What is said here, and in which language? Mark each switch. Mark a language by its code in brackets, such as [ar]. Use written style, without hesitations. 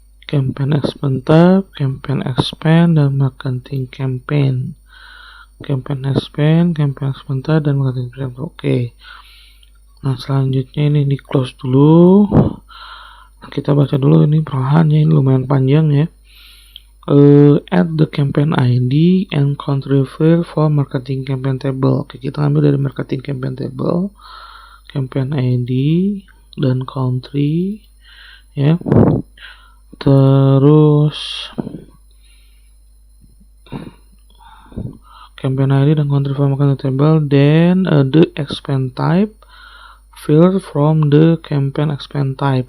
[id] Campaign expand type, campaign expand, dan marketing campaign. Campaign expand type, dan marketing campaign. Oke. Nah, selanjutnya ini di close dulu. Kita baca dulu ini perlahan ya, ini lumayan panjang ya. [en] Add the campaign ID and country field for marketing campaign table. [id] Oke, kita ambil dari marketing campaign table, campaign ID dan country ya. Terus [en] campaign ID [id] dan [en] country for marketing table, then the expand type field from the campaign expand type.